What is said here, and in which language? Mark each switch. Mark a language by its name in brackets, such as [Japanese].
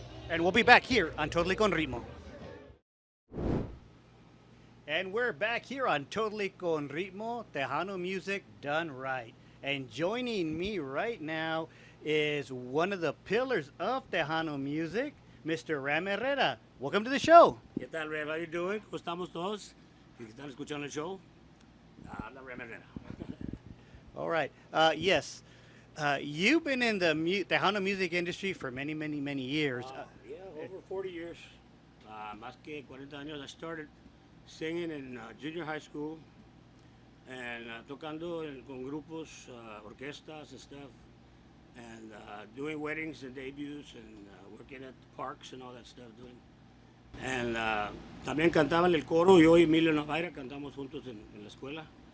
[English] And we'll be back here on Totally Con Ritmo. And we're back here on Totally Con Ritmo, Tejano music done right. And joining me right now is one of the pillars of Tejano music, Mr. Ram Herrera. Welcome to the show. [Spanish] ¿Qué tal, Rev? [English] How you doing? [Spanish] ¿Cómo estamos todos? ¿Que están escuchando el show? Habla Ram Herrera. [English] All right. Yes. You've been in the Tejano music industry for many, many, many years. Yeah, over 40 years. [Spanish] Más que 40 años. [English] I started singing in junior high school and [Spanish] tocando con grupos, orquestas [English] and stuff, and doing weddings and debuts and working at parks and all that stuff doing. [Spanish] And también cantaba en el coro. Yo y Emilio Navaira cantamos juntos en la escuela.